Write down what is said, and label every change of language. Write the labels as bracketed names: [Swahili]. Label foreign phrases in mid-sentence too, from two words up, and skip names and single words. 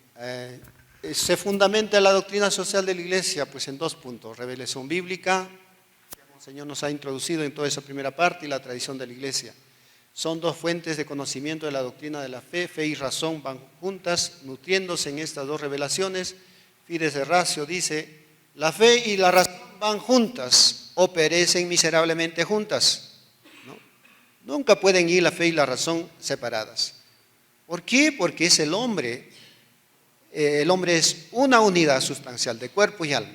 [Spanish] Se fundamenta la doctrina social de la Iglesia pues en 2 puntos: revelación bíblica, que el Señor nos ha introducido en toda esa primera parte, y la tradición de la Iglesia. Son 2 fuentes de conocimiento de la doctrina de la fe. Fe y razón van juntas, nutriéndose en estas 2 revelaciones. Fides et ratio dice: la fe y la razón van juntas o perecen miserablemente juntas, ¿no? Nunca pueden ir la fe y la razón separadas. ¿Por qué? Porque es el hombre. El hombre es una unidad sustancial de cuerpo y alma.